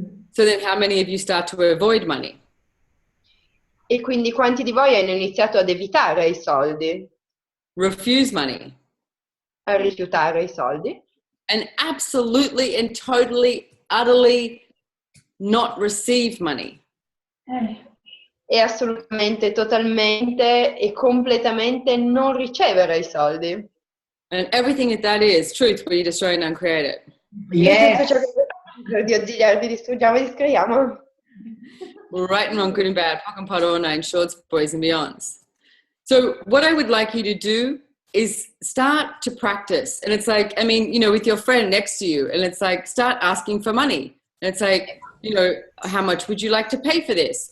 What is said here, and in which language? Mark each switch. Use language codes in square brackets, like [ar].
[en] So then how many of you start to avoid money? [it] E quindi quanti di voi hanno iniziato ad evitare i soldi? [en] Refuse money. [it] A rifiutare i soldi? [en] and absolutely and totally, utterly not receive money. [it] E assolutamente, totalmente e completamente non ricevere i soldi. [en] And everything that is truth, we destroy and uncreate it. [it] E tutto ciò che di oggi gli altri distruggiamo e discreiamo. [en] Right and wrong, good and bad, pock and pot, all nine shorts, boys and beyonds. So what I would like you to do is start to practice. And it's like, I mean, you know, with your friend next to you, and it's like, start asking for money. And it's like, you know, how much would you like to pay for this?